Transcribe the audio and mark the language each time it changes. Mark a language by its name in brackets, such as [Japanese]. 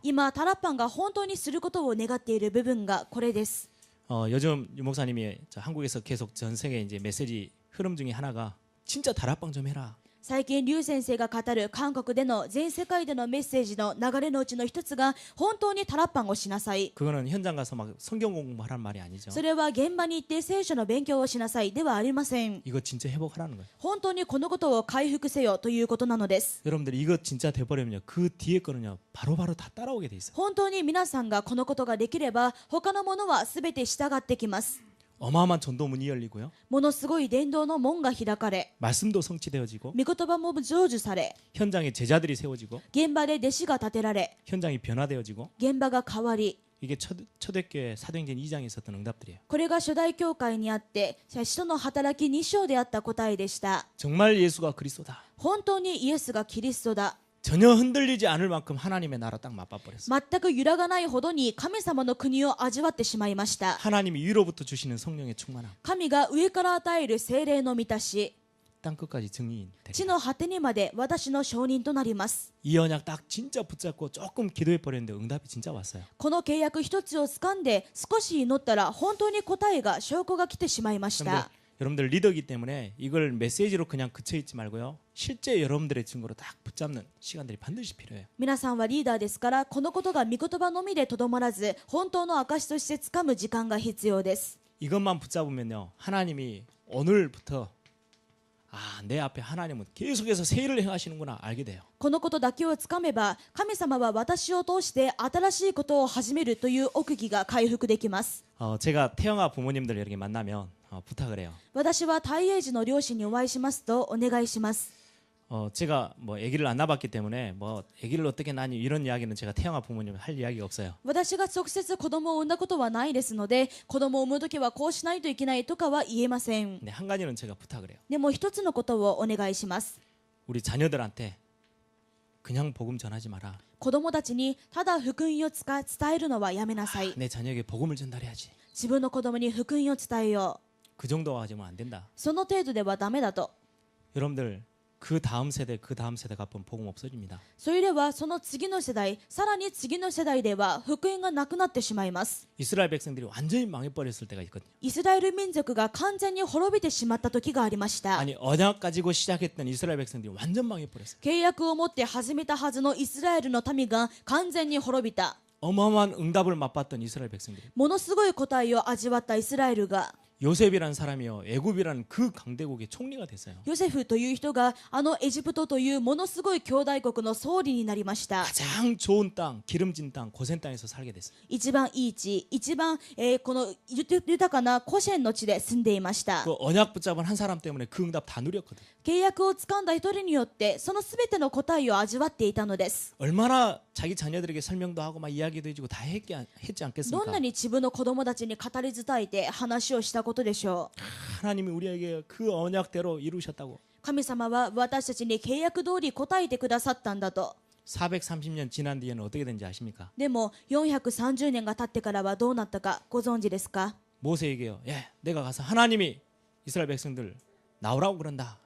[Japanese] 今タラッパンが本当にすることを願っている部分がこれです。 [Korean] 요즘 유 목사님이 한국에서 계속 전 세계 이제 메시지 흐름 중에 하나가 진짜 다락방 좀 해라. [Japanese] 最近劉先生が語る韓国での全世界でのメッセージの流れのうちの一つが本当にタラッパンをしなさい。 [Korean] 그거는 현장 가서 막 성경 공부하라는 말이 아니죠. [Japanese] それは現場に行って聖書の勉強をしなさいではありません。 [Korean] 이거 진짜 회복하라는 거예요. [Japanese] 本当にこのことを回復せよということなのです。 [Korean] 여러분들이 이거 진짜 돼버리면요 그 뒤에 거는요 바로바로 다 따라오게 돼 있어요. [Japanese] 本当に皆さんがこのことができれば他のものは全て従ってきます。 [Korean] 어마어마한 전도문이 열리고요. [Japanese] ものすごい伝道の門が開かれ [Korean] 말씀도 성취되어지고 [Japanese] 御言葉も成就され [Korean] 현장에 제자들이 세워지고 [Japanese] 現場で弟子が立てられ [Korean] 현장이 변화되어지고 [Japanese] 現場が変わり [Korean] 이게 초대교회 사도행전 2장에 있었던 응답들이에요. [Japanese] これが初代教会にあって使徒の働き2章であった答えでした。 [Korean] 정말 예수가 그리스도다. [Japanese] 本当にイエスがキリストだ。 [Korean] 전혀 흔들리지 않을 만큼 하나님의 나라 딱 맛봐버렸어요. [Japanese] 全く揺らがないほどに神様の国を味わってしまいました。 [Korean] 하나님이 위로부터 주시는 성령의 충만함. [Japanese] 神が上から与える聖霊の満たし [Korean] 땅 끝까지 증인 되리라. [Japanese] 地の果てにまで私の証人となります。 [Korean] 이 언약 딱 진짜 붙잡고 조금 기도해 버렸는데 응답이 진짜 왔어요. [Japanese] この契約一つを掴んで少し祈ったら本当に答えが証拠が来てしまいました。 [Korean] 여러분들 리더이기 때문에 이걸 메시지로 그냥 그쳐 있지 말고요. 실제 여러분들의 증거로 딱 붙잡는 시간들이 반드시 필요해요. [Japanese] 皆さんはリーダーですからこのことが御言葉のみでとどまらず本当の証として掴む時間が必要です。 [Korean] 이것만 붙잡으면요. 하나님이 오늘부터 내 앞에 하나님은 계속해서 새 일을 행하시는구나 알게 돼요. [Japanese] このことだけをつかめば神様は私を通して新しいことを始めるという奥義が回復できます。 [Korean] 제가 태영아 부모님들 이렇게 만나면 부탁을 해요. [Japanese] 私は大英児の両親にお会いしますとお願いします。 [Korean] 제가 뭐 아기를 안 낳았기 때문에 뭐 아기를 어떻게 낳니 이런 이야기는 제가 태영아 부모님은 할 이야기가 없어요. [Japanese] 私が直接子供を産んだことはないですので子供を産むときはこうしないといけないとかは言えません。 [Korean] 근데 한 가지는 제가 부탁을 해요. [Japanese] でも一つのことをお願いします。 [Korean] 우리 자녀들한테 그냥 복음 전하지 마라. [Japanese] 子供たちにただ福音を伝えるのはやめなさい。 [Korean] 내 자녀에게 복음을 전달해야지. [Japanese] 自分の子供に福音を伝えよう。 [Korean] 그 정도 가지면 안 된다. [Japanese] その程度ではダメだと。 [Korean] 여러분들 그 다음 세대가 본 복음 없어집니다. [Japanese] それではその次の世代、さらに次の世代では福音がなくなってしまいます。 [Korean] 이스라엘 백성들이 완전히 망해버렸을 때가 있거든요. [Japanese] イスラエル民族が完全に滅びてしまった時がありました。 [Korean] 아니 언약 가지고 시작했던 이스라엘 백성들이 완전 망해버렸어요. [Japanese] 契約を持って始めたはずのイスラエルの民が完全に滅びた。 [Korean] 어마어마한 응답을 맛봤던 이스라엘 백성들이 [Japanese] ものすごい答えを味わったイスラエルが、 [Korean] 요셉이라는 사람이요 애굽이라는 그 강대국의 총리가 됐어요. [Japanese] ヨセフという人があのエジプトというものすごい兄弟国の総理になりました。 [Korean] 가장 좋은 땅, 기름진 땅, 고센 땅에서 살게 됐어요. [Japanese] 一番いい地、一番、この豊かなコシェンの地で住んでいました。 [Korean] 그 언약 붙잡은 한 사람 때문에 그 응답 다 누렸거든. [Japanese] 契約を掴んだ一人によってそのすべての答えを味わっていたのです。 [Korean] 얼마나 자기 자녀들에게 설명도 하고 막 이야기도 해주고 다 했지 [Japanese] どん [Korean] 않겠습니까? [Japanese] なに自分の子供たちに語り伝えて話をしたことでしょう。 [Korean] 하나님이 우리에게 그 언약대로 이루셨다고. [Japanese] 神様は私たちに契約通り答えてくださったんだと。 [Korean] 430년 지난 뒤에는 어떻게 된지 아십니까? [Japanese] でも430年が経ってからはどうなったかご存知ですか？ [Korean] 모세에게요. 예, 내가 가서 하나님이 이스라엘 백성들 나오라고 그런다.